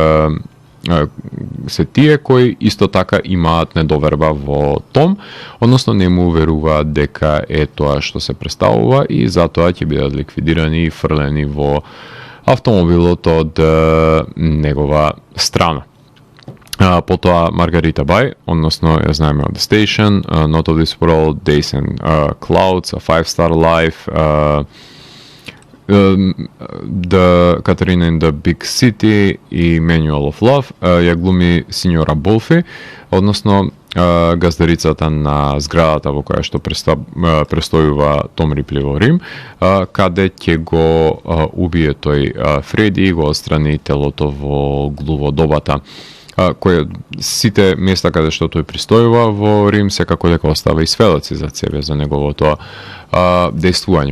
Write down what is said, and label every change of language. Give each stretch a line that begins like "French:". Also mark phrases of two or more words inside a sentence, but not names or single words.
Macedonian: се тие кои исто така имаат недоверба во Том, односно не му веруваат дека е тоа што се представува и затоа ќе бидат ликвидирани и фрлени во автомобилот од негова страна. Потоа Маргарита Бај, односно ја знаеме од The Station, Not of This World, Days and Clouds, A Five-Star Life, The Catherine in the Big City и Manual of Love, ја глуми синьора Болфи, односно газдарицата на зградата во која што престојува Том Рипли во Рим, каде ќе го убие тој Фреди и го отстрани телото во глуводобата, кој сите места каде што тој пристојува во Рим секако дека остава и сведоци за себе за неговото дејствување.